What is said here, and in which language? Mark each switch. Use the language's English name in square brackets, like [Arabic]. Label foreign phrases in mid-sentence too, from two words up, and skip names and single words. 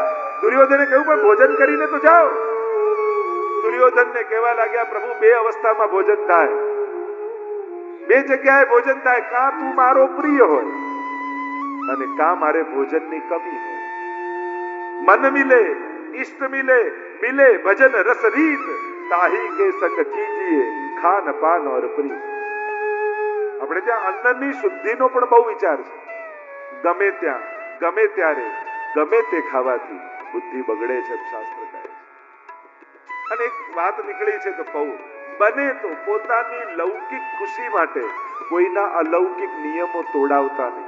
[Gujarati] દુર્યોધને કહ્યું પણ ભોજન કરીને તો જાઓ. દુર્યોધનને કહેવા લાગ્યા, પ્રભુ 2 અવસ્થામાં ભોજન થાય, 2 જગ્યાએ ભોજન થાય. કાં તું મારો પ્રિય હોય અને કાં મારે ભોજનની કમી હોય. [Hindi] मन मिले इष्ट मिले मिले भजन रस रीत, ताही के संग कीजिए खान पान और प्रीत. [Gujarati] આપણે ત્યાં અન્નની શુદ્ધિનો પણ બહુ વિચાર છે. ગમે ત્યાં ગમે ત્યારે ગમે તે ખાવાથી બુદ્ધિ બગડે છે, શાસ્ત્ર કહે છે. અને એક વાત નીકળી છે તો કહું, બને તો પોતાની લૌકિક ખુશી માટે કોઈના અલૌકિક નિયમો તોડાવતા નહીં.